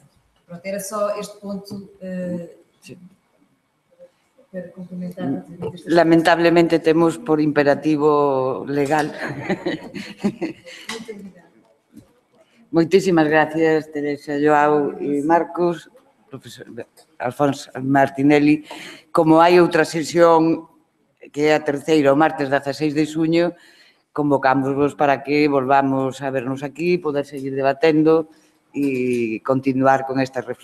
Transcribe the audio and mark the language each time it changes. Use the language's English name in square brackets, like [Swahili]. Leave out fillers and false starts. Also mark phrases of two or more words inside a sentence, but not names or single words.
[Portuguese] Pronto, era só este ponto para complementar. [Galician] Lamentablemente temos por imperativo legal. Moitísimas gracias, Teresa, Joao e Marcos, profesor Alfonso Martinelli. Como hai outra sesión, que é a terceira, o martes 16 de xuño, convocámosvos para que volvamos a vernos aquí, poder seguir debatendo e continuar con estas reflexións.